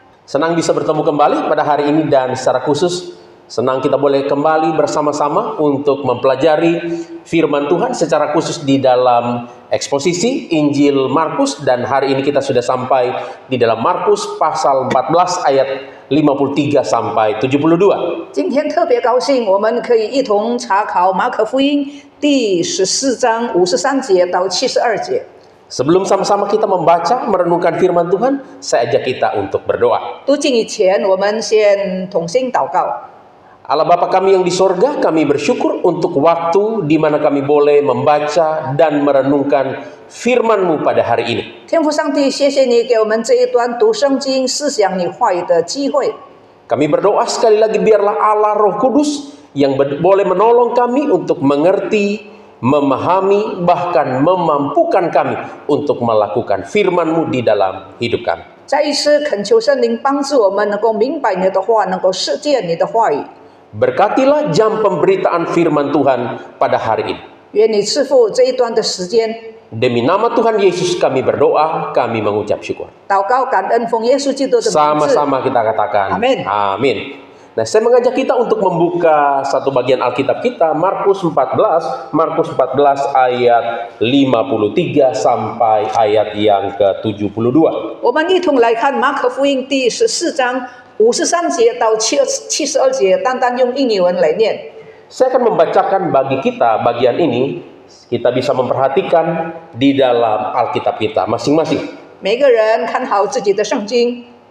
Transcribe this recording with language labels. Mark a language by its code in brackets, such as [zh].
[id] Senang bisa bertemu kembali pada hari ini dan secara khusus Senang kita boleh kembali bersama-sama untuk mempelajari firman Tuhan secara khusus di dalam eksposisi Injil Markus, dan hari ini kita sudah sampai di dalam Markus pasal 14 ayat 53 sampai 72. [zh] 今天特别高兴，我们可以一同查考马可福音第14章53节到72节。 [id] Sebelum sama-sama kita membaca, merenungkan firman Tuhan, saya ajak kita untuk berdoa. [zh] 读经以前，我们先同心祷告。 [id] Allah Bapa kami yang di sorga, kami bersyukur untuk waktu di mana kami boleh membaca dan merenungkan firman-Mu pada hari ini. [zh] 天父上帝，谢谢你给我们这一段读圣经、思想你话语的机会。 [id] Kami berdoa sekali lagi, biarlah Allah Roh Kudus yang boleh menolong kami untuk mengerti, memahami, bahkan memampukan kami untuk melakukan firman-Mu di dalam hidup kami. [zh] 再一次恳求圣灵帮助我们能够明白你的话，能够实践你的话语。 [id] Berkatilah jam pemberitaan firman Tuhan pada hari ini. [zh] 愿你赐福这一段的时间。 [id] Demi nama Tuhan Yesus kami berdoa, kami mengucap syukur. [zh] 祷告感恩，奉耶稣基督的名字。 [id] Sama-sama kita katakan Amin. Amin. Nah, saya mengajak kita untuk membuka satu bagian Alkitab kita, Markus 14 ayat 53 sampai ayat yang ke-72. [zh] 我们一同来看马可福音第14章53节到72节，单单用印尼文来念。 [id] Saya akan membacakan bagi kita bagian ini, kita bisa memperhatikan di dalam Alkitab kita masing-masing. [zh] 每个人看好自己的圣经。